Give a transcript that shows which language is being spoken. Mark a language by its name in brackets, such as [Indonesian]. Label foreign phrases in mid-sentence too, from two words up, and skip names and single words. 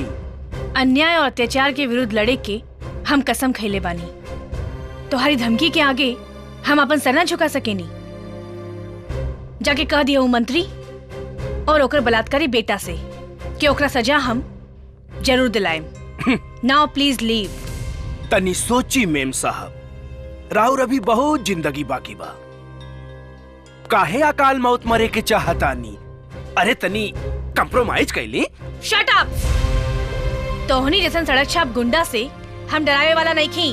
[Bhojpuri] अन्याय और अत्याचार के विरुद्ध लड़े के हम कसम खैले बानी। तोहारी धमकी के आगे हम अपन सर न झुका सकेनी। जाके कह दिया मंत्री और ओकर बलात्कारी बेटा से कि ओकरा सजा हम जरूर दिलाएम। [English] Now please leave. [Bhojpuri] तनी सोची मेम साहब, राउर अभी बहुत जिंदगी बाकी बा। काहे अकाल मौत मरे के चाहतानी? अरे तनी कंप्रोमाइज कैली। [English] Shut up. [Bhojpuri] तोहनी जैसन सड़क छाप गुंडा से हम डरावे वाला नहीं खी।